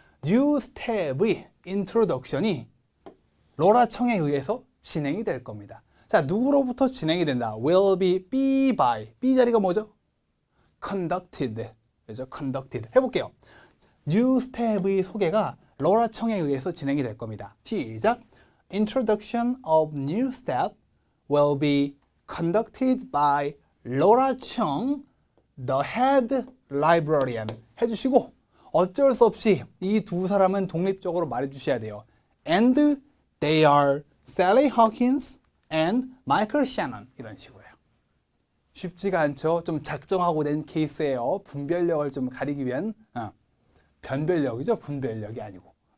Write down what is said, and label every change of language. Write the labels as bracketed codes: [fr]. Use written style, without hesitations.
[ko] 뉴스텝의 인트로덕션이 로라 청에 의해서 진행이 될 겁니다. 자, 누구로부터 진행이 된다? [en] will be by. B [ko] 자리가 뭐죠? [en] conducted. [ko] 그죠? [en] conducted. [ko] 해볼게요. 뉴스텝의 소개가 로라 청에 의해서 진행이 될 겁니다. 시작. [en] Introduction of new step will be conducted by Laura Chung, the head librarian. [ko] 해주시고 어쩔 수 없이 이 두 사람은 독립적으로 말해주셔야 돼요. [en] And they are Sally Hawkins and Michael Shannon. [ko] 이런 식으로요. 쉽지가 않죠. 좀 작정하고 낸 케이스예요. 분별력을 좀 가리기 위한 변별력이죠. 분별력이 아니고.